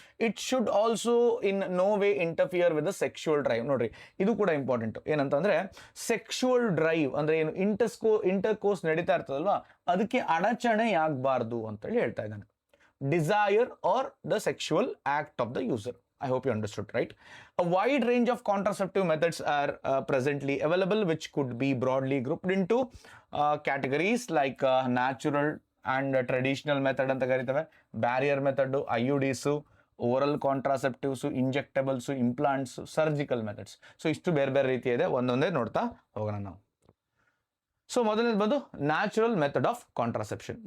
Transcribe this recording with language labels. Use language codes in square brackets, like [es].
[en] It should also in no way interfere with the sexual drive. [kn] ನೋಡ್ರಿ, ಇದು ಕೂಡ important. ಏನಂತಂದ್ರೆ ಸೆಕ್ಷುವಲ್ ಡ್ರೈವ್ ಅಂದ್ರೆ ಏನು, ಇಂಟರ್ಕೋರ್ಸ್ ನಡೀತಾ ಇರ್ತದಲ್ವಾ, ಅದಕ್ಕೆ ಅಡಚಣೆ ಆಗಬಾರ್ದು ಅಂತೇಳಿ ಹೇಳ್ತಾ ಇದ್ದಾನೆ. [en] Desire are the sexual act of the user. I hope you understood, right? A wide range of contraceptive methods are presently available, which could be broadly grouped into categories like natural and traditional method [kn] ಅಂತ ಕರಿತೇವೆ, [en] Barrier method, IUDs, oral contraceptives, injectables, implants, surgical methods. [kn] So ಇಷ್ಟು ಬೇರೆ ಬೇರೆ ರೀತಿ ಇದೆ, ಒಂದೊಂದೇ ನೋಡ್ತಾ ಹೋಗೋಣ ನಾವು. ಸೊ ಮೊದಲನೇದು ಬಂದು ನ್ಯಾಚುರಲ್ ಮೆಥಡ್ ಆಫ್ ಕಾಂಟ್ರಾಸೆಪ್ಷನ್.